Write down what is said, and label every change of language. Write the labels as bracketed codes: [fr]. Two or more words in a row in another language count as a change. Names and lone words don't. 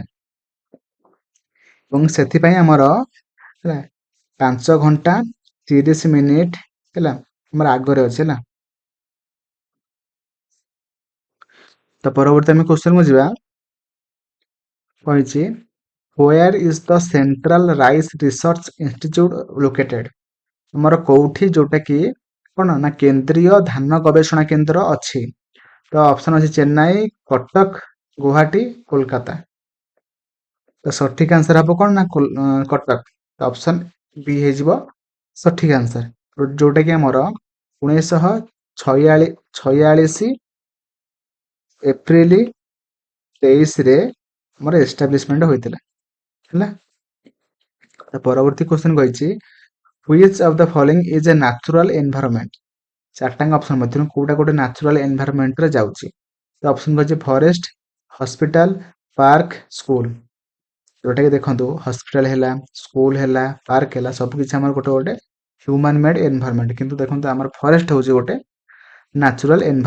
[or] ଏବଂ ସେଥିପାଇଁ ଆମର ହେଲା 5 ଘଣ୍ଟା 30 ମିନିଟ ହେଲା ଆମର ଆଗରେ ଅଛି ହେଲା। ତ ପରବର୍ତ୍ତୀ ଆମେ କ୍ୱେଶ୍ଚନକୁ ଯିବା, କହିଛି [en] where is the central rice research institute located? [or] ଆମର କୋଉଠି ଯୋଉଟା କି କଣ ନା କେନ୍ଦ୍ରୀୟ ଧାନ ଗବେଷଣା କେନ୍ଦ୍ର ଅଛି? ତ ଅପସନ ଅଛି ଚେନ୍ନାଇ, କଟକ, ଗୁହାଟୀ, କୋଲକାତା। ତ ସଠିକ ଆନ୍ସର ହବ କଣ ନା କଟକ। ଅପସନ ବି ହେଇଯିବ ସଠିକ ଆନ୍ସର, ଯୋଉଟା କି ଆମର 1946 ଏପ୍ରିଲ 23 ରେ ଆମର ଏଷ୍ଟାବ୍ଲିଶମେଣ୍ଟ ହୋଇଥିଲା ହେଲା। [en] ପରବର୍ତ୍ତୀ କ୍ୱେଶ୍ଚନ କହିଛି which of the following is a natural environment? [or] ଚାରିଟାଙ୍କ ଅପସନ ମଧ୍ୟରୁ କୋଉଟା ଗୋଟେ [en] natural environment [or] ଯାଉଛି? ତ ଅପସନ କହିଛି [en] forest, hospital, park, school. [or] ଯୋଉଟା କି ଦେଖନ୍ତୁ ହସ୍ପିଟାଲ ହେଲା, ସ୍କୁଲ ହେଲା, ପାର୍କ ହେଲା, ସବୁକିଛି ଆମର ଗୋଟେ ଗୋଟେ [en] human made environment, [or] କିନ୍ତୁ ଦେଖନ୍ତୁ ଆମର ଫରେଷ୍ଟ ହଉଛି ଗୋଟେ [en] natural environment.